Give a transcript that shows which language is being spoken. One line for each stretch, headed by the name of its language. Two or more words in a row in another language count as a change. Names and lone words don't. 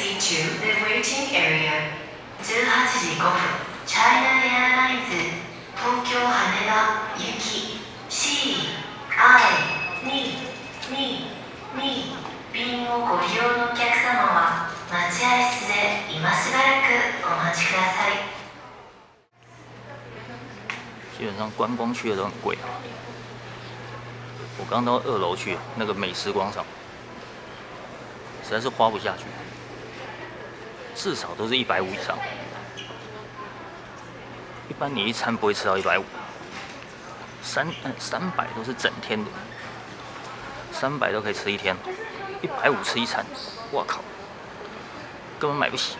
English: to the waiting area.
Japanese: 18 時5分、チャイナエアラインズ、東京羽田行き CI222 便をご利用のお客様は待合室で今しばらくお待ちください。
Chinese: 基本上观光区的都很贵啊。我刚到2楼去那个美食广场，实在是花不下去，至少都是150以上。一般你一餐不会吃到150，300都是整天的，300都可以吃一天，150吃一餐，我靠，根本买不起。